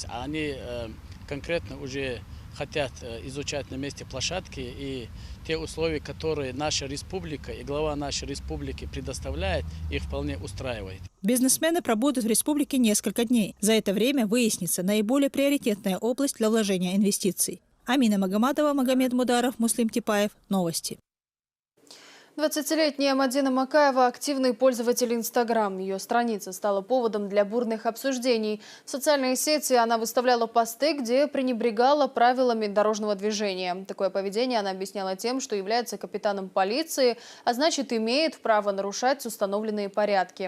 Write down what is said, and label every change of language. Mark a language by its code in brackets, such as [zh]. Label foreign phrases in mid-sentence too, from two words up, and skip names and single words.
[ru] Они конкретно уже хотят изучать на месте площадки, и те условия, которые наша республика и глава нашей республики предоставляет, их вполне устраивает. Бизнесмены пробудут в республике несколько дней. За это время выяснится наиболее приоритетная область для вложения инвестиций. Амина Магомадова, Магомед Мударов, Муслим Типаев. Новости. 20-летняя Мадина Макаева – активный пользователь Инстаграм. Ее страница стала поводом для бурных обсуждений. В социальной сети она выставляла посты, где пренебрегала правилами дорожного движения. Такое поведение она объясняла тем, что является капитаном полиции, а значит, имеет право нарушать установленные порядки.